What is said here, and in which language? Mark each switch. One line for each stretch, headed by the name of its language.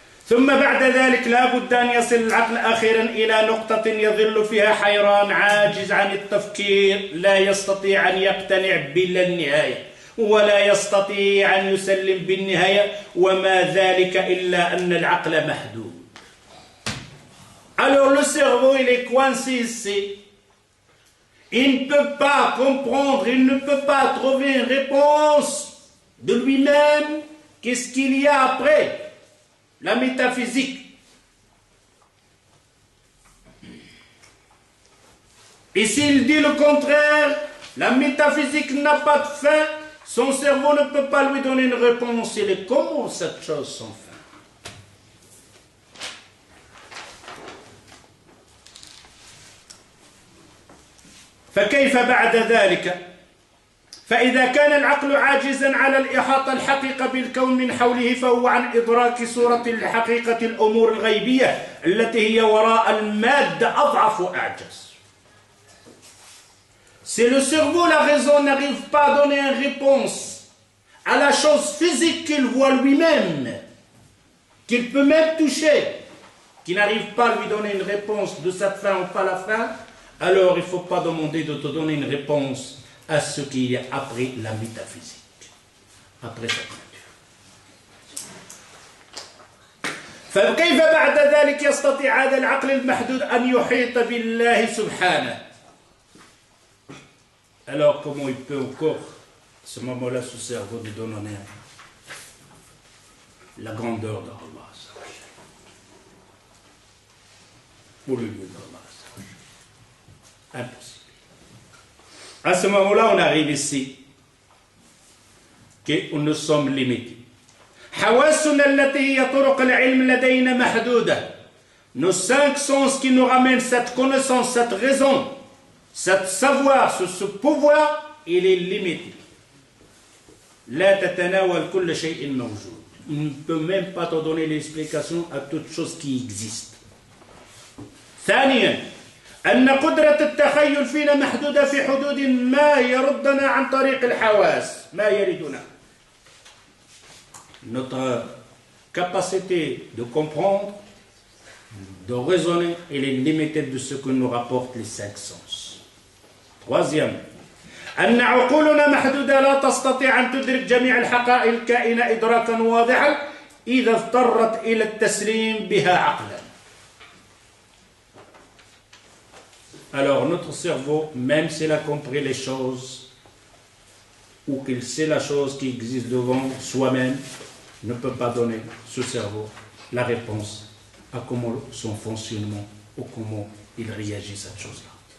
Arabic: ثم بعد ذلك لا بد أن يصل العقل أخيرا إلى نقطة يظل فيها حيران عاجز عن التفكير لا يستطيع أن يقتنع بلا النهاية ولا يستطيع أن يسلم بالنهاية وما ذلك إلا أن العقل محدود.
French: Alors le cerveau il est coincé ici. Il ne peut pas comprendre, il ne peut pas trouver une réponse de lui-même. Qu'est-ce qu'il y a après? La métaphysique. Et s'il dit le contraire, la métaphysique n'a pas de fin, son cerveau ne peut pas lui donner une réponse. Il est comment cette chose sans fin?
Arabic: فكيف بعد ذلك؟ فإذا كان العقل عاجزا على الإحاطة الحقيقة بالكون من حوله فهو عن إدراك صورة الحقيقة الأمور الغيبية التي هي وراء المادة أضعف وأعجز.
French: Si le cerveau, la raison n'arrive pas à donner une réponse à la chose physique qu'il voit lui-même, qu'il peut même toucher, qui n'arrive pas à lui donner une réponse de cette fin ou pas la fin, alors il ne faut pas demander de te donner une réponse à ce qui est après la métaphysique, après cette nature.
Arabic: فكيف بعد ذلك يستطيع هذا العقل المحدود أن يحيط بالله سبحانه?
French: Alors comment il peut encore, à ce moment-là, ce cerveau lui donner la grandeur d'Allah? Pour lui d'Allah. Impossible. À ce moment-là, on arrive ici, que nous sommes limités.
Arabic: حواسنا التي هي طرق العلم لدينا محدودة.
French: Nos 5 sens qui nous ramènent cette connaissance, cette raison, cette savoir, ce pouvoir, il est limité.
Arabic: لا تتناول كل شيء موجود.
French: Il ne peut même pas te donner l'explication à toute chose qui existe.
Arabic: ثانيا أن قدرة التخيل فينا محدودة في حدود ما يردنا عن طريق الحواس ما يردنا.
French: Notre capacité de comprendre, de raisonner, elle est limitée de ce que nous rapportent les 5 sens. Troisième,
Arabic: أن عقولنا محدودة لا تستطيع أن تدرك جميع الحقائق الكائنة إدراكا واضحا إذا اضطرت إلى التسليم بها عقلا.
French: Alors notre cerveau, même s'il a compris les choses, ou qu'il sait la chose qui existe devant soi-même, ne peut pas donner, ce cerveau, la réponse à comment son fonctionnement ou comment il réagit à cette chose-là.